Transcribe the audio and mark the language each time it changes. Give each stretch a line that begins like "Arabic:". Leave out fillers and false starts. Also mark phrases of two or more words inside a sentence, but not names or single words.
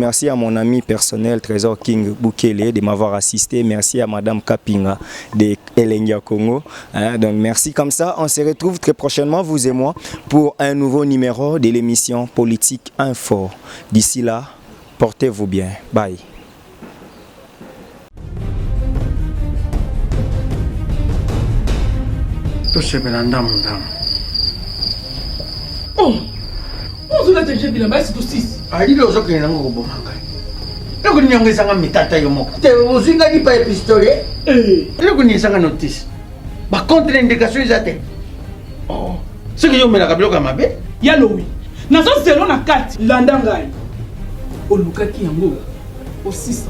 French: Merci à mon ami personnel Trésor King Bukele de m'avoir assisté. Merci à Madame Kapinga de Elengia Congo. Donc merci comme ça. On se retrouve très prochainement, vous et moi, pour un nouveau numéro de l'émission Politique Info. D'ici là, portez-vous bien. Bye.
Lingala: tosepela ndamu ndamu. ozula teje bilamba esi tosisi alili ozokende nango koboma ngai ekoninyangwisanga mitata yo moko te ozinga lipa ya pistole elekoniesanga notice
French: bacontre indication
Lingala: eza te soki yomelaka biloko ya mabe yalowi nazozelo na kati landa ngai olukaki yango osisa